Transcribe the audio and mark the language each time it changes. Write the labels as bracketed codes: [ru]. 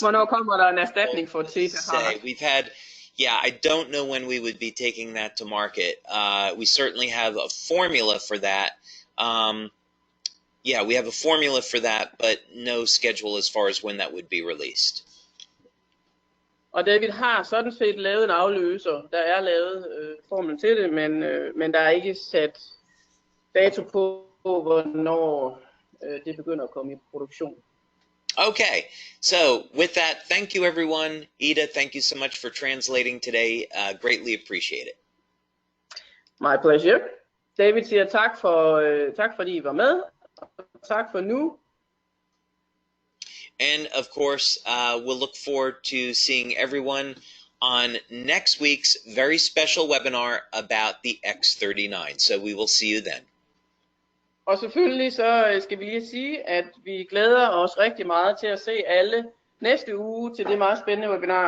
[da] Hvornår kommer der en erstatning for theta heart? [en] We've had... Yeah, I don't know when we would be taking that to market. We certainly have a formula for that. Yeah, we have a formula for that, but no schedule as far as when that would be released. [da] Og David har sådan set lavet en afløser. Der er lavet formel til det, men der er ikke sat dato på, hvornår det begynder at komme i produktion. [en] Okay, so with that, thank you everyone. Ida, thank you so much for translating today. Greatly appreciate it. My pleasure. [da] David siger tak fordi I var med. Tak for nu. [en] And of course, we'll look forward to seeing everyone on next week's very special webinar about the X39. So we will see you then. [da] Og selvfølgelig så skal vi lige sige, at vi glæder os rigtig meget til at se alle næste uge til det meget spændende webinar.